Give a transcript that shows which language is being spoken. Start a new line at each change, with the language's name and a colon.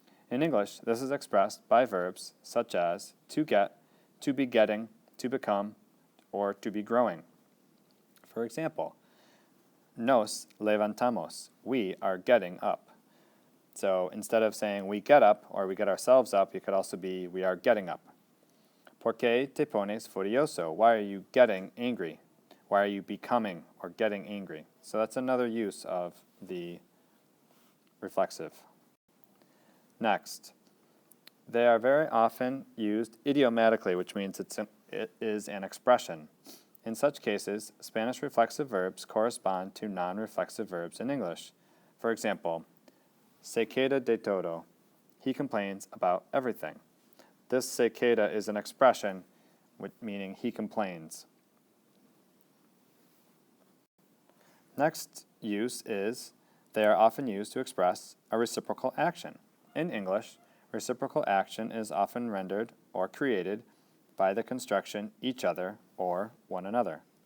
English: In English, this is expressed by verbs such as to get, to be getting, to become, or to be growing. For example,
Spanish: nos levantamos.
English: We are getting up. So instead of saying we get up or we get ourselves up, it could also be we are getting up.
Spanish: ¿Por qué te pones furioso?
English: Why are you getting angry? Why are you becoming or getting angry? So that's another use of the reflexive. Next, they are very often used idiomatically, which means it is an expression. In such cases, Spanish reflexive verbs correspond to non-reflexive verbs in English. For example,
Spanish: se queda de todo.
English: He complains about everything. This
Spanish: se queda
English: is an expression meaning he complains. Next use is they are often used to express a reciprocal action. In English, reciprocal action is often rendered or created by the construction each other or one another.